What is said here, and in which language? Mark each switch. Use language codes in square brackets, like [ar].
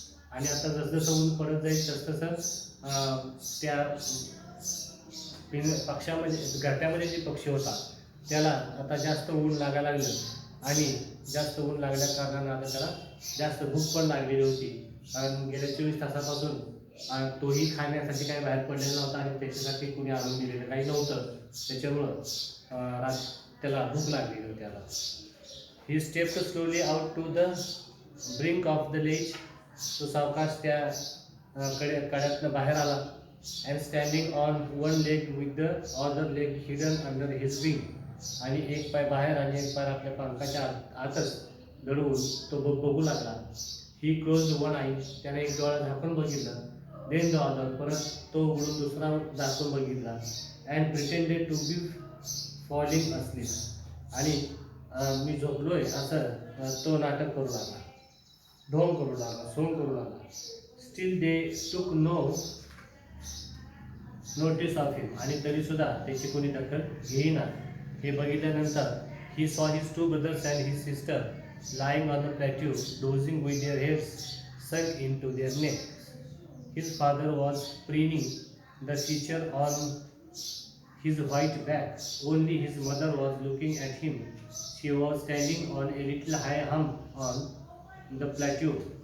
[mr] आणि आता जसं ऊन पडत जाईल तसं त्या पक्ष्यामध्ये, घरट्यामध्ये जे पक्षी होता त्याला आता जास्त ऊन लागायला लागलं. आणि जास्त ऊन लागल्या कारणानं आता त्याला जास्त भूक पण लागलेली होती. कारण गेल्या 24 तासापासून तोही खाण्यासाठी काही बाहेर पडलेला नव्हता आणि त्याच्यासाठी कुणी आणून दिलेलं काही नव्हतं. त्याच्यामुळं त्याला भूक लागलेली होती त्याला. [en] He stepped slowly out to the brink of the ledge. [mr] तो सावकाश त्या कड्यातनं बाहेर आला. [en] And standing on one leg with the other leg hidden under his wing. [mr] आणि एक पाय बाहेर आणि एक पाय आपल्या पंखाच्या आतच दडवून तो बघू लागला. [en] he close one eye, [mr] त्याने एक डोळा झाकून बघितलं. [en] then the other, [mr] परत तो उघडून दुसरा झाकून बघितला. [en] and pretended to be falling asleep, [mr] आणि मी झोपलोय असं तो नाटक करू लागला, ढोंग करू लागला, सोंग करू लागला. [en] still they took notice of him, [mr] आणि तरी सुद्धा त्याची कोणी दखल घेईना. हे बघितल्यानंतर [en] He saw his two brothers and his sister lying on the plateau, dozing with their heads sunk into their necks. His father was preening the teacher on his white back. Only his mother was looking at him. She was standing on a little high hump on the plateau.